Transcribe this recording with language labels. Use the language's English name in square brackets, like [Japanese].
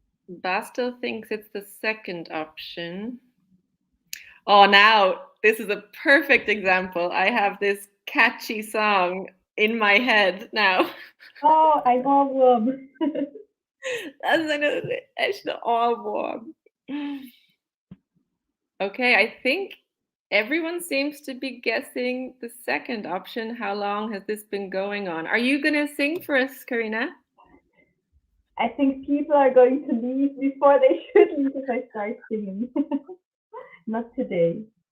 [English] Bastel thinks it's the second option. Oh, now this is a perfect example. I have this catchy song in my head now. [German] Oh, ein Ohrwurm. Das ist eine echte Ohrwurm. [English] Okay, I think everyone seems to be guessing the second option. How long has this been going on? Are you going to sing for us, Karina? I think people are going to leave before they should leave if I start singing. Not today.